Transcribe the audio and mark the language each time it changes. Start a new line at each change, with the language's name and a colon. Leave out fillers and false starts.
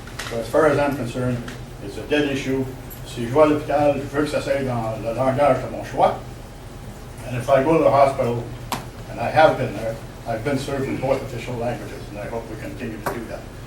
English: So as far as I'm concerned, it's a dead issue.
French: Si je vais à l'hôpital, je veux que ça soit dans le langage de mon choix.
English: And if I go to the hospital, and I have been there, I've been served in both official languages, and I hope we continue to do that.